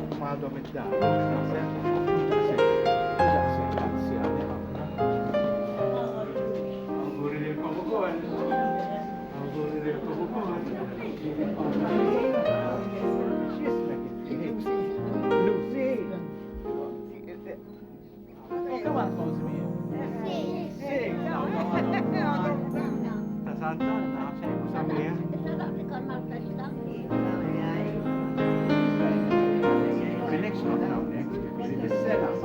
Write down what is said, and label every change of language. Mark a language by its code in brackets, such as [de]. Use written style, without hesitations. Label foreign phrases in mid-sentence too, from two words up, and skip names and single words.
[mt] għadhom id-dar. Daqshekk anzjani ħafna. Awguri lilkom ukoll. Awguri lilkom ukoll. X'ismek inti? [en] Lucy. Come on, Cosmi. Sì. [mt] Ta' Sant'Anna, xejn mhux sabiħ. Minekx ħafna hawnhekk, din is-sena.